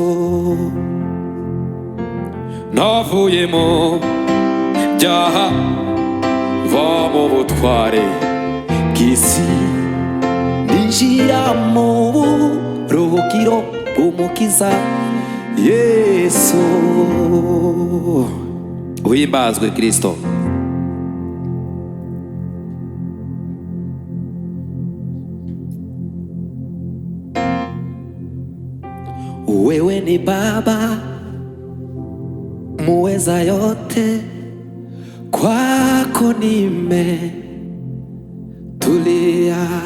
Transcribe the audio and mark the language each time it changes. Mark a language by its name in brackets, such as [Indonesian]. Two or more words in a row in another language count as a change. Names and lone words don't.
[Rundi] Navuye mu byaha mva mu butware bw'isi, ninjira mu burukiro bw'umukiza Yesu. Uhimbazwe Kristo. [Swahili] Wewe ni Baba muweza yote, kwako nimetulia.